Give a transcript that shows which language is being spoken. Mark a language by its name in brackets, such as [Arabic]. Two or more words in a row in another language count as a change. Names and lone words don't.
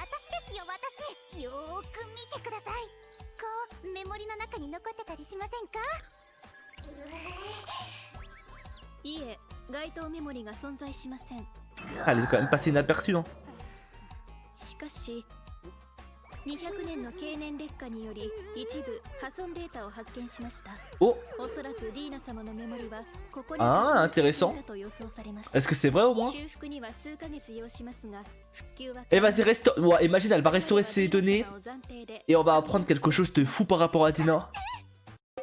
[French] Ah, elle est quand même passée inaperçue. Hein. [Japanese] 200 年の経年劣化により一部破損データを発見しました。 [French] Oh! [Japanese] おそらくディーナ様のメモリはここに [French] Ah, intéressant. Est-ce que c'est vrai au moins? [Japanese] 修復には数ヶ月要しますが、復旧は [French] Eh vas-y, restaure. Ouais, imagine, elle va restaurer ses données et on va apprendre quelque chose de fou par rapport à Dina.